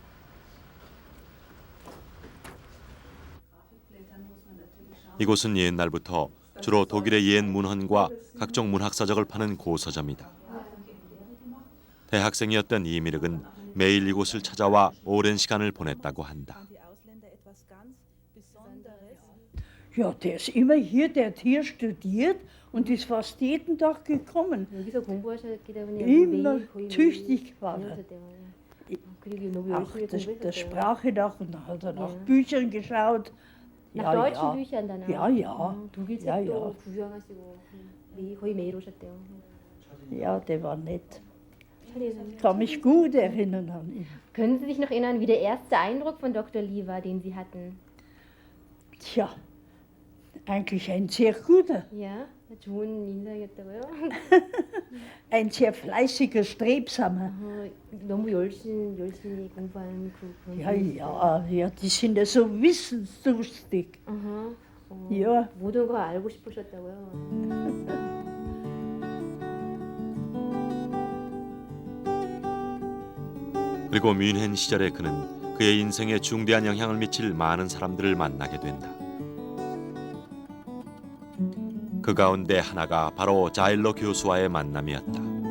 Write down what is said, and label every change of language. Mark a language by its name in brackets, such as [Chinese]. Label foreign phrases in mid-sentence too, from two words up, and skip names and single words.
[Korean] 이곳은 옛날부터 주로 독일의 옛 문헌과 각종 문학서적을 파는 고서점이다. 대학생이었던 이미륵은 매일 이곳을 찾아와 오랜 시간을 보냈다고 한다. [German] Ja, der ist immer hier, der hat hier studiert und ist fast jeden Tag gekommen. [Korean] 여기서 공부하셨기 때문에 [German] Immer [Korean] 매일 거의 [German] tüchtig war er. [Korean] 다녀오셨대요. 그리고 너무 [German] Auch [Korean] 열심히 [German] der [Korean] 공부했었대요. [German] Sprache nach und dann hat er nach Ja. Büchern geschaut. nach deutschen Büchern danach. Ja, ja. [Korean] 독일 [German] Ja, [Korean] 책도 [German] ja. [Korean] 구경하시고 거의 매일 오셨대요. [German] Ja, der war nett. [Korean] 천혜선. [German] Ich kann mich gut erinnern an ihn. Können Sie sich noch erinnern, wie der erste Eindruck von Dr. Lee war, den Sie hatten? Tja, eigentlich ein sehr guter, Ja, [Korean] 좋은 인상이었다고요? [German] ein sehr fleißiger, strebsamer. [Korean] 너무 열심히 공부하는 그런 [German] Ja, [Korean] 분이시죠? [German] ja, die sind ja so wissensdurstig. Ja. [Korean] 모든 거 알고 싶으셨다고요? 그리고 뮌헨 시절에 그는 그의 인생에 중대한 영향을 미칠 많은 사람들을 만나게 된다. 그 가운데 하나가 바로 자일로 교수와의 만남이었다.